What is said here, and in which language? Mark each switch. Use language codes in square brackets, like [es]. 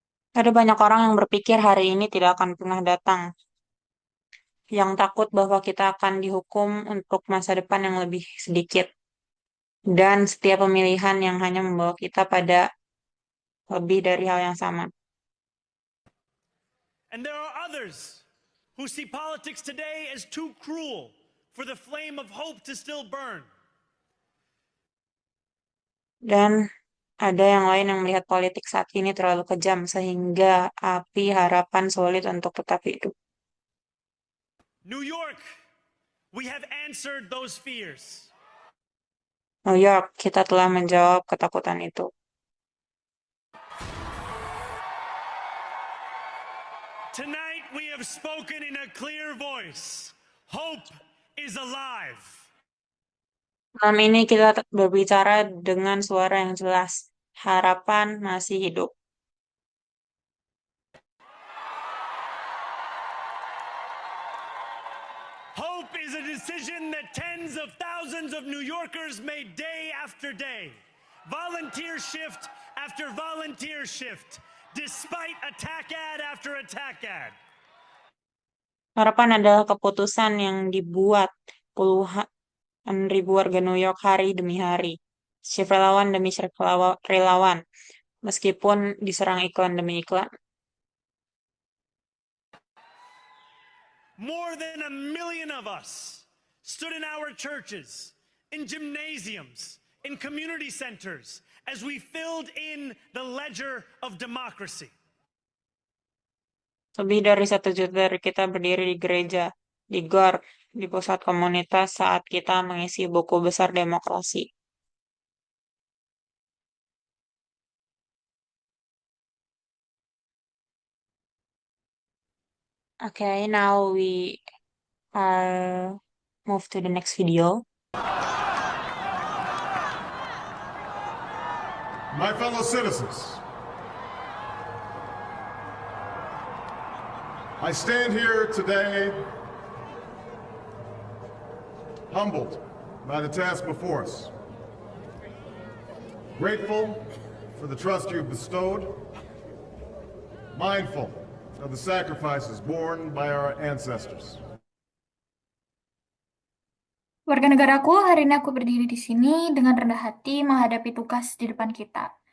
[id] Ada banyak orang yang berpikir hari ini tidak akan pernah datang, yang takut bahwa kita akan dihukum untuk masa depan yang lebih sedikit, dan setiap pemilihan yang hanya membawa kita pada lebih dari hal yang sama. [en] And there are others who see politics today as too cruel for the flame of hope to still burn. [id] Dan ada yang lain yang melihat politik saat ini terlalu kejam sehingga api harapan sulit untuk tetap hidup. [en] New York, we have answered those fears. [id] New York, kita telah menjawab ketakutan itu. [en] Tonight we have spoken in a clear voice. Hope is alive. [id] Malam ini kita berbicara dengan suara yang jelas. Harapan masih hidup. [en] Hope is a decision that tens of thousands of New Yorkers made day after day. volunteer shift after volunteer shift, despite attack ad after attack ad. [id] Harapan adalah keputusan yang dibuat puluhan ribu warga New York hari demi hari. Shift relawan demi shift relawan, meskipun diserang iklan demi iklan. [en] More than 1 million of us stood in our churches, in gymnasiums, in community centers, as we filled in the ledger of democracy. [id] Lebih dari 1 juta dari kita berdiri di gereja, di GOR, di pusat komunitas saat kita mengisi buku besar demokrasi. [en] Okay, now we move to the next video. My fellow citizens, I stand here today humbled by the task before us, grateful for the trust you've bestowed, mindful of the sacrifices borne by our ancestors. [id] Warga negaraku, hari ini aku berdiri di sini dengan rendah hati menghadapi tugas di depan kita.